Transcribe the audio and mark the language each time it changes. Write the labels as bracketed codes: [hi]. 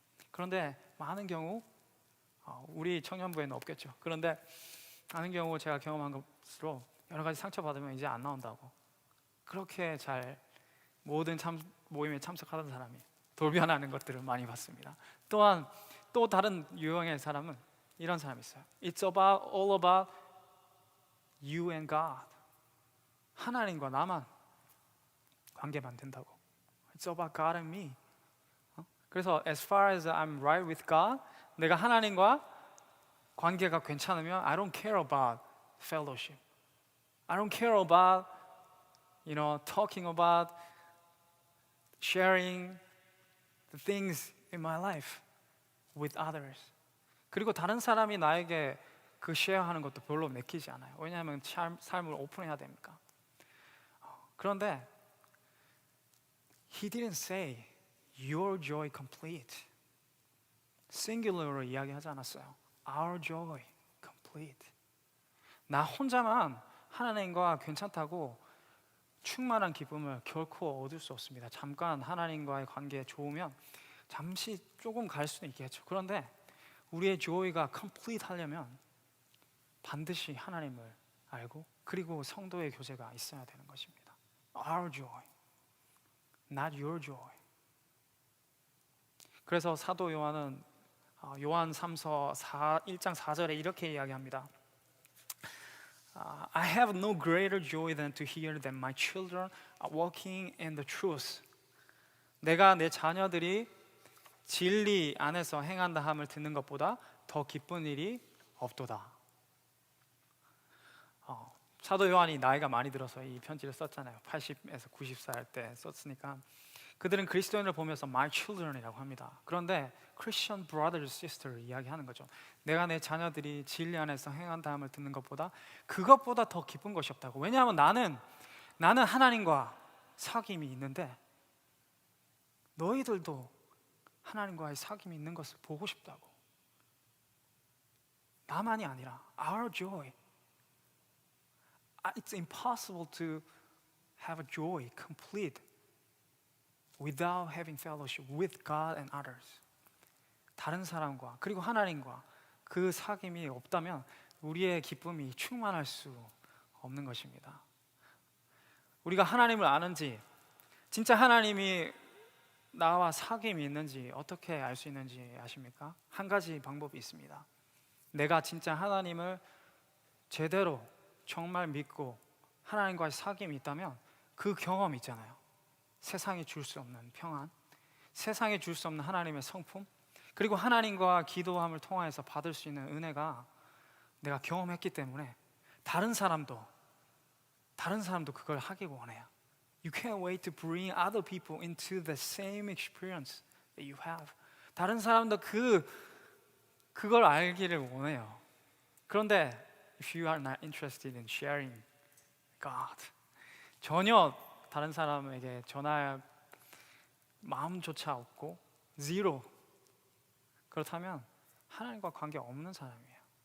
[ko] 그런데 많은 경우 우리 청년부에는 없겠죠. 그런데 많은 경우 제가 경험한 것으로 여러 가지 상처받으면 이제 안 나온다고, 그렇게 잘 모든 모임에 참석하던 사람이 돌변하는 것들을 많이 봤습니다. 또한 또 다른 유형의 사람은 이런 사람이 있어요. [en] It's all about you and God. [ko] 하나님과 나만 관계 만든다고. [en] It's about God and me. [ko] 그래서 [en] as far as I'm right with God, [ko] 내가 하나님과 관계가 괜찮으면 [en] I don't care about fellowship. I don't care about talking about sharing the things in my life with others. [ko] 그리고 다른 사람이 나에게 그 쉐어하는 것도 별로 내키지 않아요. 왜냐하면 삶을 오픈해야 되니까. 그런데 [en] He didn't say your joy complete. [ko] singular로 이야기하지 않았어요. [en] Our joy complete. [ko] 나 혼자만 하나님과 괜찮다고 충만한 기쁨을 결코 얻을 수 없습니다. 잠깐 하나님과의 관계 좋으면 잠시 조금 갈 수는 있겠죠. 그런데 우리의 joy가 complete 하려면 반드시 하나님을 알고 그리고 성도의 교제가 있어야 되는 것입니다. [en] Our joy, not your joy. [ko] 그래서 사도 요한은 요한 3서 1장 4절에 이렇게 이야기합니다. [en] I have no greater joy than to hear that my children are walking in the truth. [ko] 내가 내 자녀들이 진리 안에서 행한다 함을 듣는 것보다 더 기쁜 일이 없도다. 사도 요한이 나이가 많이 들어서 이 편지를 썼잖아요. 80에서 90살 때 썼으니까 그들은 그리스도인을 보면서 [en] my children [ko] 이라고 합니다. 그런데 [en] Christian brothers, sisters [ko] 이야기하는 거죠. 내가 내 자녀들이 진리 안에서 행한다 함을 듣는 것보다 그것보다 더 기쁜 것이 없다고. 왜냐하면 나는 하나님과 사귐이 있는데 너희들도 하나님과의 사귐이 있는 것을 보고 싶다고. 나만이 아니라 [en] our joy. It's impossible to have a joy complete without having fellowship with God and others. [ko] 다른 사람과 그리고 하나님과 그 사귐이 없다면 우리의 기쁨이 충만할 수 없는 것입니다. 우리가 하나님을 아는지, 진짜 하나님이 나와 사귐이 있는지 어떻게 알 수 있는지 아십니까? 한 가지 방법이 있습니다. 내가 진짜 하나님을 제대로 정말 믿고 하나님과의 사귐이 있다면 그 경험 있잖아요. 세상이 줄 수 없는 평안, 세상이 줄 수 없는 하나님의 성품, 그리고 하나님과 기도함을 통하여서 받을 수 있는 은혜가 내가 경험했기 때문에 다른 사람도 그걸 하길 원해요. [en] You can't wait to bring other people into the same experience that you have. [ko] 다른 사람도 그걸 알기를 원해요. 그런데 [en] if you are not interested in sharing God, [ko] 전혀 다른 사람에게 전할 마음조차 없고 zero, 그렇다면 하나님과 관계 없는 사람이에요.